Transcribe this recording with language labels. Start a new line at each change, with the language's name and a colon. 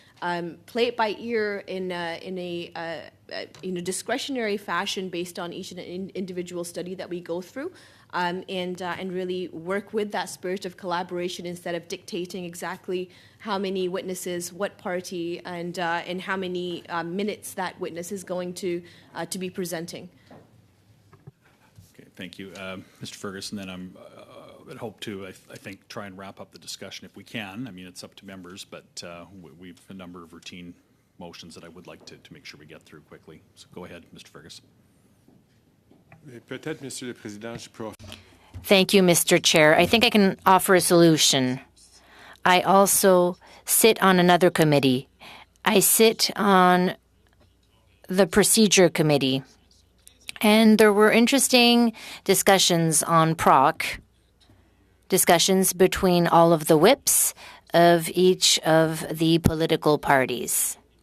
English: play it by ear in a discretionary fashion based on each individual study that we go through, and really work with that spirit of collaboration instead of dictating exactly how many witnesses, what party, and how many minutes that witness is going to be presenting. Okay, thank you, Mr. Ferguson. Then I'd hope to, I think, try and wrap up the discussion if we can. I mean, it's up to members, but we've a number of routine motions that I would like to make sure we get through quickly. So go ahead, Mr. Ferguson.
French: Peut-être, Monsieur le Président, je peux...
English: Thank you, Mr. Chair. I think I can offer a solution. I also sit on another committee. I sit on the procedure committee. And there were interesting discussions on PROC, discussions between all of the whips of each of the political parties.